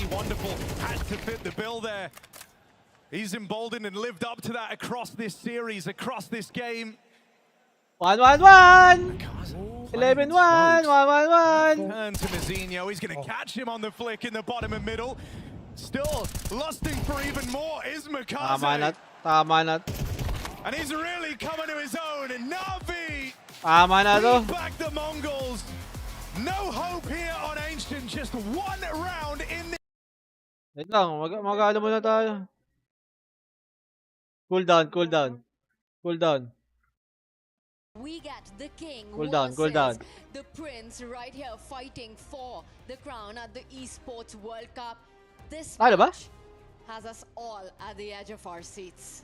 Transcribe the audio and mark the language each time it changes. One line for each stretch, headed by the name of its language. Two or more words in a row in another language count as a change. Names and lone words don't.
English: Wonderful had to fit the bill there. He's emboldened and lived up to that across this series, across this game. 1-1-1! 11-1, 1-1-1. Turn to Miscellaneous. He's going to catch him on the flick in the bottom and middle. Still lusting for even more is Makaze.
Filipino: Tama na.
English: And he's really coming to his own. And Na'Vi
Filipino: Tama na to.
English: beat back the Mongols. No hope here on Ancient. Just one round in the...
Filipino: Wait lang, mag-ano muna tayo.
English: Cool down, cool down. Cool down. We get the king Cool down, cool down. the prince right here fighting for the crown at the Esports World Cup. This
Filipino: Ano ba?
English: match has us all at the edge of our seats.